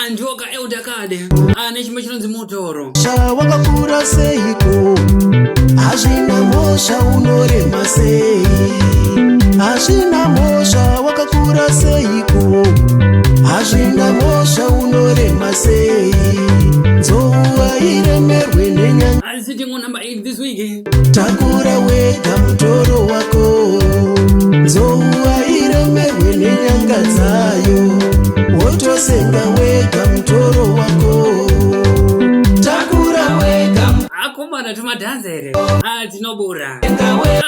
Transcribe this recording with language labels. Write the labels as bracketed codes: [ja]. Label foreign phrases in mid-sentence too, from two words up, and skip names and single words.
[sn] Anjoka Elder Kade, ah, nechimwe chinonzi Mutoro. Sha wakakura seiko, hazvina mhosva unorema sei. Hazvina mhosva wakakura seiko, hazvina mhosva unorema sei. Nzou hairemerwe nenyanga. [en] Ari sitting on number eight this week. [sn] Takura wega mutoro wako, nzou hairemerwe nenyanga dzayo, wotosenga wega mutoro wako. Takura wega mu- Akomana timadhanza here? Ah, tinobura. Senga wega.